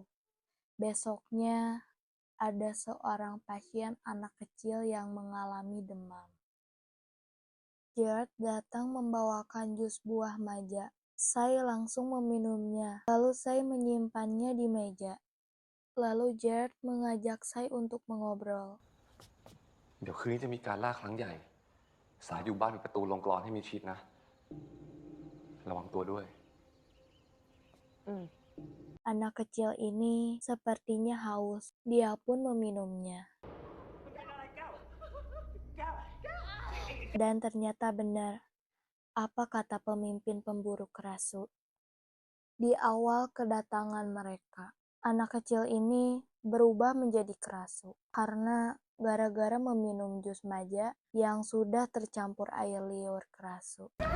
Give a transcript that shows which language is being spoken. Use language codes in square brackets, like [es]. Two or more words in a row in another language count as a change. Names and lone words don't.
[id] Besoknya, ada seorang pasien anak kecil yang mengalami demam. Jared datang membawakan jus buah maja. Sai langsung meminumnya, lalu Sai menyimpannya di meja. Lalu Jared mengajak Sai untuk mengobrol. [th] เดี๋ยวคืนนี้จะมีการล่าครั้งใหญ่ สายอยู่บ้านปิดประตูลงกลอนให้มิดชิดนะ ระวังตัวด้วย [id] Anak kecil ini sepertinya haus. Dia pun meminumnya. Dan ternyata benar apa kata pemimpin pemburu Krasu. Di awal kedatangan mereka, anak kecil ini berubah menjadi Krasu karena gara-gara meminum jus maja yang sudah tercampur air liur Krasu.